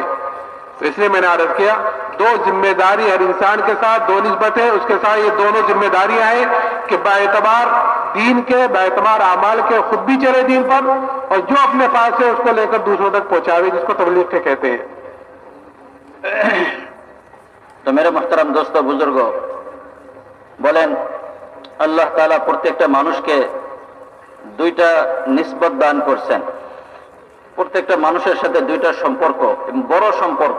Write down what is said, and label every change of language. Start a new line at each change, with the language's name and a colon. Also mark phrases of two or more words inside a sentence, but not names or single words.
Urdu: تو اس لیے میں نے عرض کیا، دو ذمہ داری ہر انسان کے ساتھ، دو نسبتیں اس کے ساتھ، یہ دونوں ذمہ داریاں ہیں کہ باعتبار دین کے، باعتبار اعمال کے خود بھی چلے دین پر، اور جو اپنے پاس ہے اس کو لے کر دوسروں تک پہنچاوے، جس کو تبلیغ کے کہتے ہیں۔
Bangla: তো
Urdu: میرے محترم دوست بزرگ,
Bangla: বলেন আল্লাহ তাআলা প্রত্যেকটা মানুষকে দুইটা নিসবত দান করছেন, প্রত্যেকটা মানুষের সাথে দুইটা সম্পর্ক, বড় সম্পর্ক।